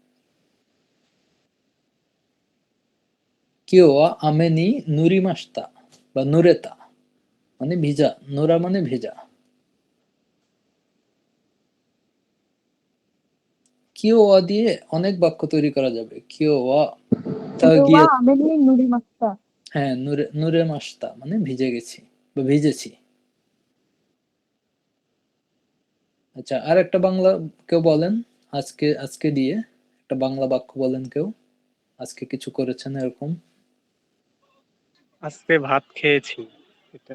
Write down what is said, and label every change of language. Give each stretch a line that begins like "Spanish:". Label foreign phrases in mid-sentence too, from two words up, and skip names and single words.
Japanese: 今日は雨に濡れました
Bangla: বা নুরেতা মানে ভিজা, নোরা মানে ভেজা।
Japanese: 今日は
Bangla: দিয়ে অনেক বাক্য তৈরি করা যাবে।
Japanese: 今日は今日 গিয়ে, は雨に濡れました。
Bangla: হ্যাঁ নুরে,
Japanese: 濡れました
Bangla: মানে ভিজে গেছি বা ভিজেছি। আচ্ছা, আর একটা বাংলা কেউ বলেন, আজকে, আজকে দিয়ে একটা বাংলা বাক্য বলেন কেউ, আজকে কিছু করেছেন এরকম। আজকে ভাত খেয়েছি। এটা